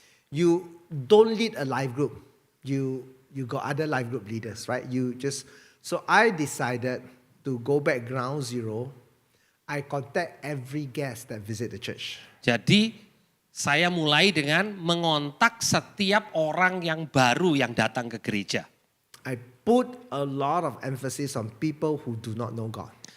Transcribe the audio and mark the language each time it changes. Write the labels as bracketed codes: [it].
[en] You don't lead a life group. You got other life group leaders, right? So I decided to go back ground zero. I contact every guest that visit the church. [id] jadi saya mulai dengan mengontak setiap orang yang baru yang datang ke gereja. [en] I put a lot of emphasis on people who do not know God.